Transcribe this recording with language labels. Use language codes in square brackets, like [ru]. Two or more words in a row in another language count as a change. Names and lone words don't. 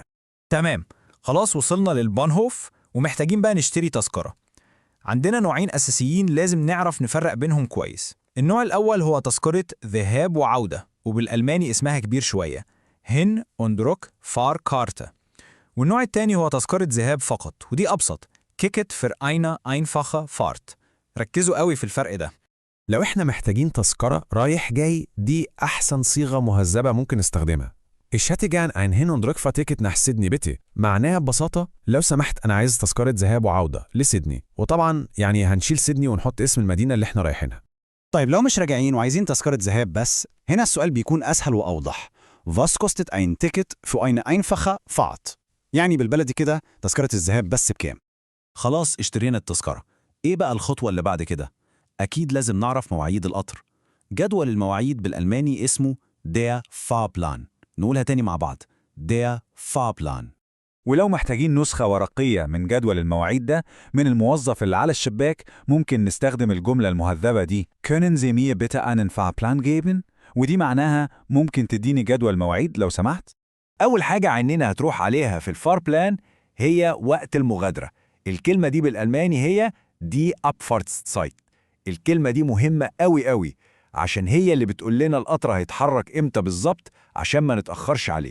[ar] تمام، خلاص وصلنا للبانهوف ومحتاجين بقى نشتري تذكرة. عندنا نوعين أساسيين لازم نعرف نفرق بينهم كويس. النوع الأول هو تذكرة ذهاب وعودة، وبالألماني اسمها كبير شوية [de] Hin- und Rückfahrkarte. [ar] والنوع التاني هو تذكرة ذهاب فقط، ودي أبسط [de] Ticket für eine einfache Fahrt. [ar] ركزوا قوي في الفرق ده. لو احنا محتاجين تذكرة رايح جاي، دي أحسن صيغة مهذبة ممكن نستخدمها. [de] Ich hätte gern ein Hin- und Rückfahrticket nach Sydney bitte. [ar] معناها ببساطة لو سمحت أنا عايز تذكرة ذهاب وعودة لسيدني، وطبعا يعني هنشيل سيدني ونحط اسم المدينة اللي احنا رايحينها. طيب لو مش راجعين وعايزين تذكرة ذهاب بس، هنا السؤال بيكون أسهل وأوضح. [de] Was kostet ein Ticket für eine einfache Fahrt؟ [ar] يعني بالبلدي كده تذكرة الذهاب بس بكام؟ خلاص اشترينا التذكرة. إيه بقى الخطوة اللي بعد كده؟ أكيد لازم نعرف مواعيد القطر. جدول المواعيد بالألماني اسمه [de] der Fahrplan. [ar] نقولها تاني مع بعض: [de] der Fahrplan. [ar] ولو محتاجين نسخة ورقية من جدول المواعيد ده من الموظف اللي على الشباك، ممكن نستخدم الجملة المهذبة دي: [de] Können Sie mir bitte einen Fahrplan geben؟ [ar] ودي معناها ممكن تديني جدول مواعيد لو سمحت؟ أول حاجة عيننا هتروح عليها في الفاربلان هي وقت المغادرة. الكلمة دي بالألماني هي دي Abfahrtszeit. الكلمة دي مهمة قوي قوي، عشان هي اللي بتقول لنا القطر هيتحرك إمتى بالظبط عشان ما نتأخرش عليه.